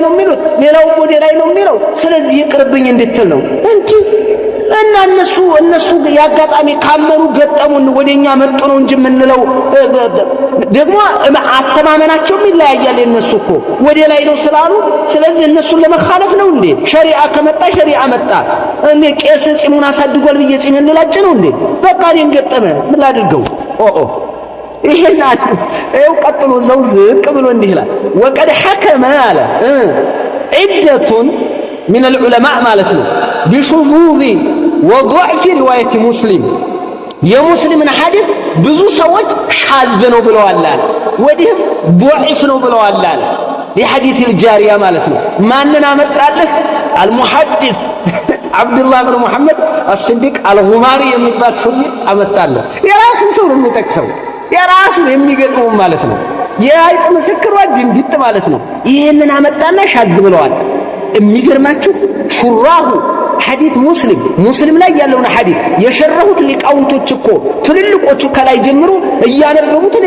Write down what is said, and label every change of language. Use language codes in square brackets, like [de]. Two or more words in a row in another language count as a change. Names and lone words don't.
[am] ነው የሚሉት ሌላውም ወደ ላይ ነው የሚለው ስለዚህ ይቅርብኝ እንድትል ነው እንጂ እና እነሱ ያጋጣሚ ካመኑ ገጠሙን ወደኛ መጡ ነው እንጂ ምንለው ደግሞ አስተማመናቸውም ይለያያል እነሱ እኮ ወደ ላይ ነው ስላሉ ስለዚህ እነሱን ለመخالف ነው እንዴ ሸሪዓ ከመጣ ሸሪዓ መጣ እንዴ ቄስ ጺሙን አሳድጓል ብዬ ጺምን ልላጭ ነው እንዴ በቃ እኔን ገጠመ ምን ላድርገው ይሄን አይው ቀጥሎ ዘው ዝቅ ብሎ እንዲህ ይላል [ar] وقد حكم العديد من العلماء مالتنا بشذوذ وضعف رواية مسلم يا مسلم حديث [am] ብዙ ሰዎች ሻዝ ነው ብለዋል ወዲህም ضعف ነው ብለዋል [ar] لحديث الجارية مالتنا [am] ማንና መጣለህ المحدث عبد الله بن محمد الصديق الغماري የሚባል ሰው አመጣለህ የራሱን ሰው ነው የሚጠቅሰው የራሱን የሚገጥመው ማለት ነው የአይጥ ምስክር ወጅን ቢጥ ማለት ነው ይሄንን አመጣና ሻዝ ብለዋል የሚገርማችሁ ሹራሁ ሐዲስ ሙስሊም ላይ ያለውን ሐዲስ የሸረሁት ሊቃውንቶች እኮ ትልልቆቹ ከላይ ጀምሮ እያነበቡት ነው